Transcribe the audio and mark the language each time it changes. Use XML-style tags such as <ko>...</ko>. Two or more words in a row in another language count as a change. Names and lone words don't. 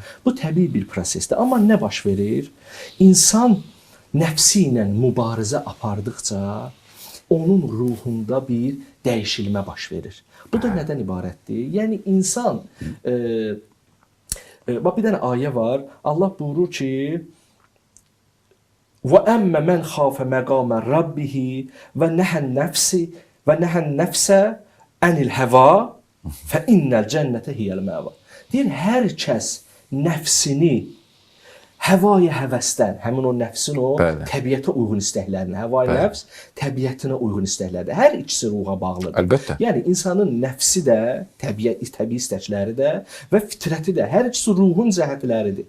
<az>Bu təbii bir prosesdir. Amma nə baş verir? İnsan nəfsi ilə mübarizə apardıqca onun ruhunda bir dəyişilmə baş verir. Bu da nədən ibarətdir? Yəni, insan... Bax, bir dənə ayə var. Allah buyurur ki,</az> <ar>وَأَمَّ مَنْ خَافَ مَقَامَ رَبِّهِ وَنَهَى النَّفْسَ عَنِ الْهَوَى فَإِنَّ الْجَنَّةَ هِيَ الْمَأْوَى.</ar> <az>Deyir, hər kəs nəfsini həvaya həvəsdən, həmin o nəfsin o təbiətə uyğun istəklərinə, həvaya nəfs təbiətinə uyğun istəklərdir. Hər ikisi ruha bağlıdır. Əlbəttə. Yəni, insanın nəfsi də, təbii istəkləri də və fitrəti də, hər ikisi ruhun cəhətləridir.</az>